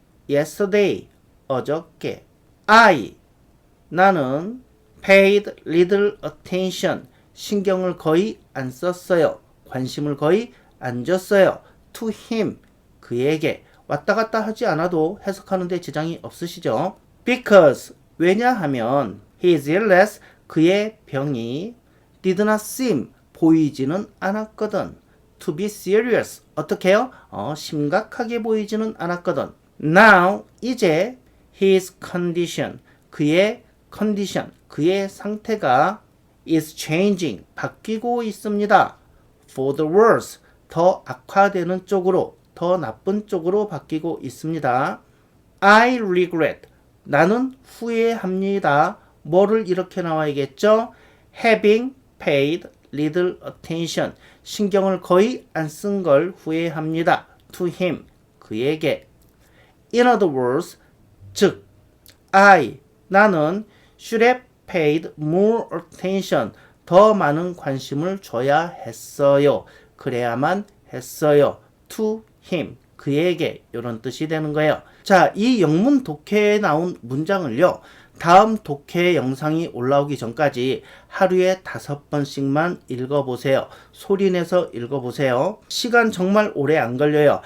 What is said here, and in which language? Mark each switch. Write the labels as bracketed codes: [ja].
[ko] Yesterday, 어저께. I, 나는 [en] paid little attention, [ko] 신경을 거의 안 썼어요. 관심을 거의 안 줬어요. to him, 그에게. 왔다 갔다 하지 않아도 해석하는 데 지장이 없으시죠? Because, 왜냐하면 his illness, 그의 병이 did not seem, 보이지는 않았거든. to be serious, 어떻게 해요? 심각하게 보이지는 않았거든. Now, 이제 [en] his condition, [ko] 그의 condition, 그의 상태가 [en] is changing, [ko] 바뀌고 있습니다. [en] for the worse, [ko] 더 악화되는 쪽으로, 더 나쁜 쪽으로 바뀌고 있습니다. [en] I regret, [ko] 나는 후회합니다. 뭐를 이렇게 나와야겠죠? [en] having paid little attention, [ko] 신경을 거의 안 쓴 걸 후회합니다. to him, 그에게. [en] In other words, [ko] 즉, I, 나는 [en] should have paid more attention, [ko] 더 많은 관심을 줘야 했어요. 그래야만 했어요. to him, 그에게 이런 뜻이 되는 거예요. 자, 이 영문 독해에 나온 문장을요. 다음 독해 영상이 올라오기 전까지 하루에 5번씩만 읽어보세요. 소리내서 읽어보세요. 시간 정말 오래 안 걸려요.